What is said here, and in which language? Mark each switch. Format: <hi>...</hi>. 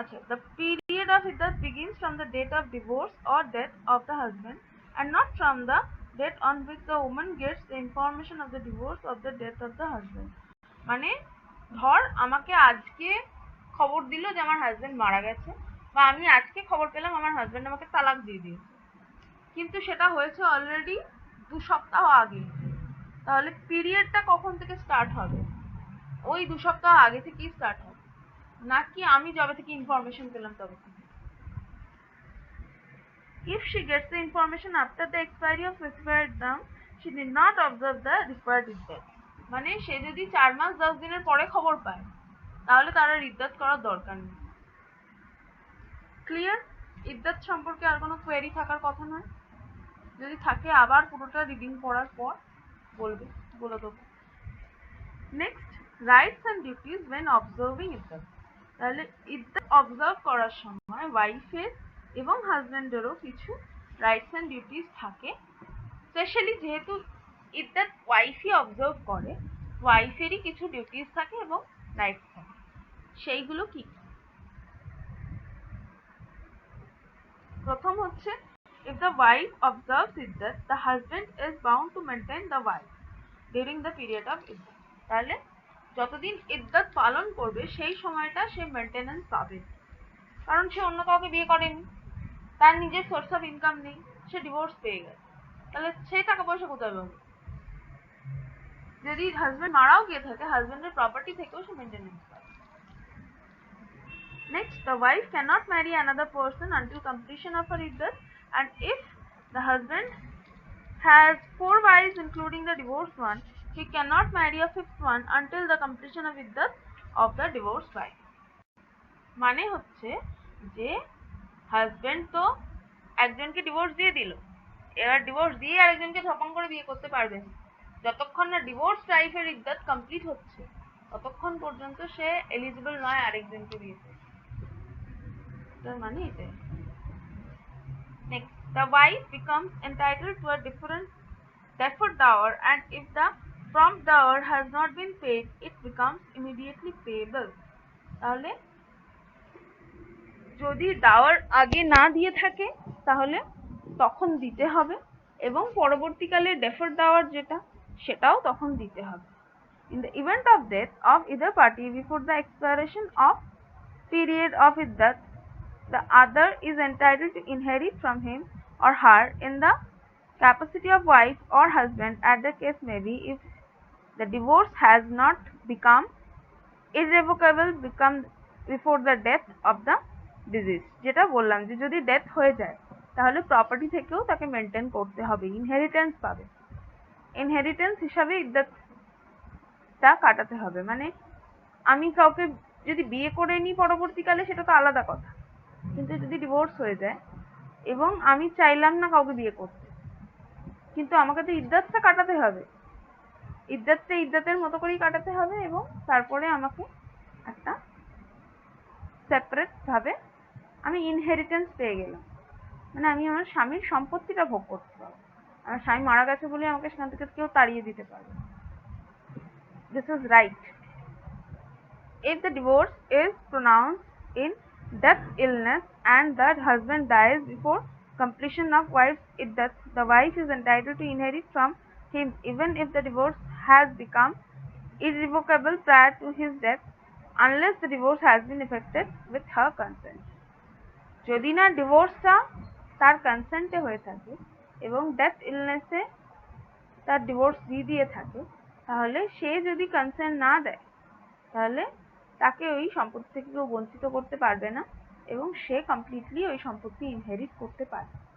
<en>The period of iddat begins from the date of divorce or death of the husband and not from the date on which the woman gets the information of the divorce or the death of the husband.</en> <bn>মানে ধর আমাকে আজকে খবর দিল যে আমার husband মারা গেছে, বা আমি আজকে খবর পেলাম আমার হাজবেন্ড আমাকে তালাক দিয়ে দিয়েছে, কিন্তু সেটা হয়েছে অলরেডি 2 সপ্তাহ আগে। তাহলে পিরিয়ডটা কখন থেকে স্টার্ট হবে? ওই 2 সপ্তাহ আগে থেকেই স্টার্ট হবে, নাকি আমি যবে থেকে ইনফরমেশন পেলাম তবে থেকে। If she gets the information after the expiry of specified term, she did not observe the required iddat. মানে সে যদি 4 মাস 10 দিনের পরে খবর পায় তাহলে তার আর ইদ্দাত করার দরকার নেই। ক্লিয়ার? ইদ্দাত সম্পর্কে আর কোনো কোয়েরি থাকার কথা নয়। যদি থাকে আবার পুরোটা রিডিং পড়ার পর বলে দেবো। Next, rights and duties when observing ইদ্দাত। তাহলে ইদ্দাত অবজার্ভ করার সময় ওয়াইফের এবং হাজব্যান্ডেরও কিছু রাইটস অ্যান্ড ডিউটিস থাকে। স্পেশালি যেহেতু ইদ্দাত ওয়াইফই অবজার্ভ করে, ওয়াইফেরই কিছু ডিউটিস থাকে এবং রাইটস থাকে। সেইগুলো কি?</bn> <en>প্রথম হচ্ছে, if the wife observes iddat, the husband is bound to maintain the wife during the period of iddat.</en> <bn>তাহলে যতদিন ইদ্দাত পালন করবে সেই সময়টা সে মেনটেনেন্স পাবে, কারণ সে অন্য কাউকে বিয়ে করেনি, তার নিজের সোর্স অফ ইনকাম নেই, সে ডিভোর্স পেয়ে গেছে, তাহলে সে টাকা পয়সা কোথায় পাবে? যদি হাজবেন্ড মারাও গিয়ে থাকে, হাজবেন্ডের প্রপার্টি থেকেও সে মেনটেনেন্স পাবে।</bn> <en>Next, the wife cannot marry another person until completion of her iddat, and if the husband has 4 wives including the divorced one, he cannot marry a 5th one until the completion of iddat of the divorced wife.</en> <bn>মানে হচ্ছে যে husband তো একজনকে divorce দিয়ে দিল, এবার divorce দিয়ে আরেকজনকে ধপং করে বিয়ে করতে পারবে না। যতক্ষণ না ডিভোর্স ওয়াইফের ইদ্দাত কমপ্লিট হচ্ছে ততক্ষণ পর্যন্ত সে এলিজিবল নয় আরেকজনকে বিয়ে করতে। তার মানে এটাই।</bn> <en>Next, the wife becomes entitled to a deferred dower, and if the prompt dower has not been paid, it becomes immediately payable.</en> <bn>তাহলে যদি ডাওয়ার আগে না দিয়ে থাকে তাহলে তখন দিতে হবে, এবং পরবর্তীকালে ডেফার্ড ডাওয়ার যেটা সেটাও তখন দিতে হবে।</bn> <en>In the event of death of either party before the expiration of period of iddat, the other is entitled to inherit from him or her in the capacity of wife or husband, as the case may be, if the divorce has not become irrevocable before the death of the deceased.</en> <bn>যেটা বললাম যে যদি death হয়ে যায় তাহলে property থেকেও তাকে maintain করতে হবে, ইনহেরিটেন্স পাবে, ইনহেরিটেন্স হিসাবে ইদ্দাতটা কাটাতে হবে। মানে আমি কাউকে যদি বিয়ে করে নিই পরবর্তীকালে সেটা তো আলাদা কথা, কিন্তু যদি ডিভোর্স হয়ে যায় এবং আমি চাইলাম না কাউকে বিয়ে করতে, কিন্তু আমাকে তো ইদ্দাতটা কাটাতে হবে, ইদ্দাতটা ইদ্দাতের মতো করেই কাটাতে হবে, এবং তারপরে আমাকে একটা সেপারেট ভাবে আমি ইনহেরিটেন্স পেয়ে গেলাম, মানে আমি আমার স্বামীর সম্পত্তিটা ভোগ করতে পারবো। আমার স্বামী মারা গেছে বলে আমাকে সেখান থেকে কেউ তাড়িয়ে দিতে পারবে।</bn> <en>This is right. If the divorce is pronounced in death, illness, and the husband dies before completion of wife's iddat, the wife is entitled to inherit from him even if the divorce has become irrevocable prior to his death, unless the divorce has been effected with her consent.</en> <bn>যদি না ডিভোর্সটা তার কনসেন্টে হয়ে থাকে এবং death ইলনেসে তার divorce দিয়ে থাকে, তাহলে সে যদি কনসেন্ট না দেয় তাহলে তাকে ওই সম্পত্তি থেকে কেউ বঞ্চিত করতে পারবে না, এবং সে কমপ্লিটলি ওই সম্পত্তি ইনহেরিট করতে পারবে।</bn>